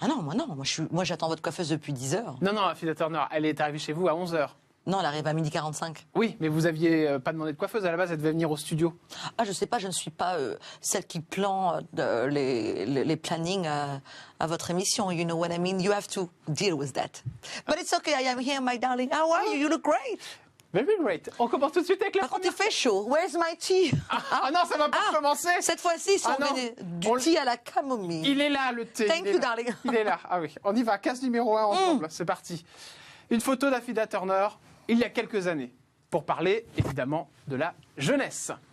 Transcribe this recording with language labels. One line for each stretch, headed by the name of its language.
French: Ah non, moi j'attends votre coiffeuse depuis 10 heures. Non, Fida Turner, elle est arrivée chez vous à 11h. Non, elle arrive à 12h45. Oui, mais vous aviez pas demandé de coiffeuse, à la base, elle devait venir au studio. Ah, je sais pas, je ne suis pas celle qui plante les plannings à votre émission.
English: You know what I mean? You have to deal with that. But it's okay, I am here, my darling. How are you? You look great. Very great.
French: On commence tout de suite avec la Par contre, première. il fait chaud.
English: Where's my tea?
French: Ah non, ça va pas commencer. Cette fois-ci, du thé à la camomille. Il est là, le thé.
English: Thank you, darling.
French: Il est là. Ah oui, on y va. Case numéro 1 ensemble. C'est parti. Une photo d'Afida Turner, il y a quelques années, pour parler, évidemment, de la jeunesse.